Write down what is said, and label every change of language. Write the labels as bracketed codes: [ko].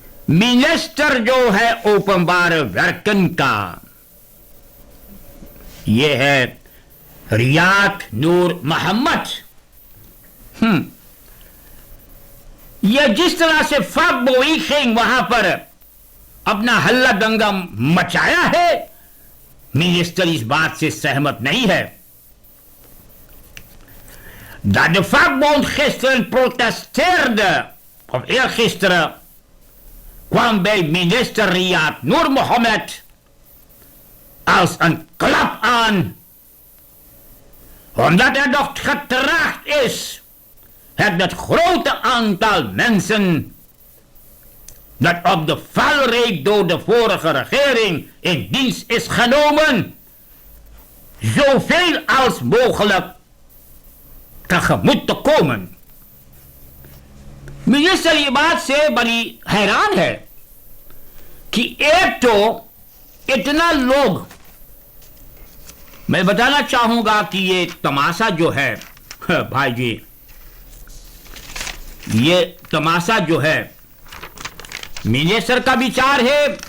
[hns] मिनिस्टर जो है ओपनबार वर्कन का, यह है रियाद नूर मोहम्मद। यह जिस तरह से फैक्ट वहां पर अपना हल्ला दंगा मचाया है, मिनिस्टर इस बात से सहमत नहीं है। [nl] Dat de vakbond gisteren protesteerde, of eergisteren, kwam bij minister Riyad Noor Mohammed als een klap aan, omdat er nog getraagd is het grote aantal mensen dat op de valreep door de vorige regering in dienst is genomen, zoveel als mogelijk tegemoet te komen। [hns] मिनिस्टर ये बात से बड़ी हैरान है कि एक तो इतना लोग, मैं बताना चाहूंगा कि ये तमाशा जो है भाई जी, ये तमाशा जो है मिनिस्टर का विचार है,